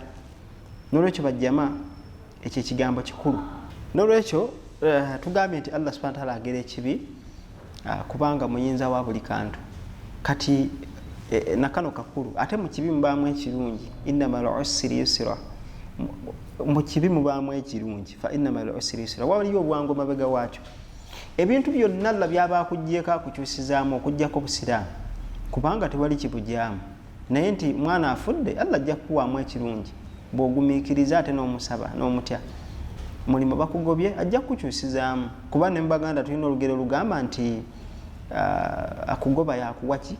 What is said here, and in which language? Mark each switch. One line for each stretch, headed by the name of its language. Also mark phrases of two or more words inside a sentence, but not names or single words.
Ganda: N'olwekyo bajjama ekyo ekigambo kikulu. N'olwekyo tugambye nti
Arabic: الله سبحانه وتعالى
Ganda: agera ekibi kubanga muyinza wa buli kantu. Kati nakano kakulu ate mu kibi mubaamu ekirungi,
Arabic: إن مع العسر يسرا,
Ganda: mu kibi mubaamu ekirungi,
Arabic: فإن مع العسر يسرا,
Ganda: waliyo obwangu mabega waakyo. Ebintu byonna Allah byaba akuggyeko akukyusizaamu okuggyako busiraamu, kubanga tewali kibujjaamu. Naye nti mwana afudde, Allah ajja kukuwaamu ekirungi bw'ogumiikiriza ate n'omusaba n'omutya. Mulimu bakugobye ajja kukyusizaamu, kuba ne mbaganda tulina olugero lugamba nti akugoba yakuwa ki?